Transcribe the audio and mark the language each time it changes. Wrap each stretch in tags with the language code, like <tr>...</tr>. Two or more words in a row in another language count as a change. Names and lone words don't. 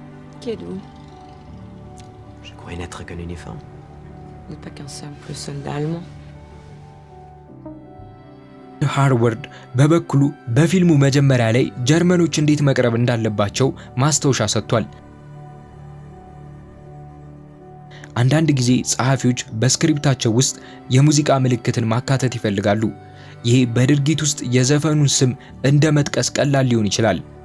<fr>Je croyais n'être qu'un uniforme. Vous n'êtes pas qu'un simple soldat allemand.</fr> <am>ሃርወርድ በበኩሉ በፊልሙ መጀመሪያ ላይ ጀርመኖች እንዴት መቅረብ እንዳለባቸው ማስታወሻ ሰጥቷል። አንዳንድ ጊዜ ጸሐፊዎች በስክሪፕታቸው ውስጥ የሙዚቃ ምልክትን ማካተት ይፈልጋሉ። ይሄ በድርጊት ውስጥ የዘፈኑን ስም እንደ መጥቀስ ቀላል ሊሆን ይችላል።</am>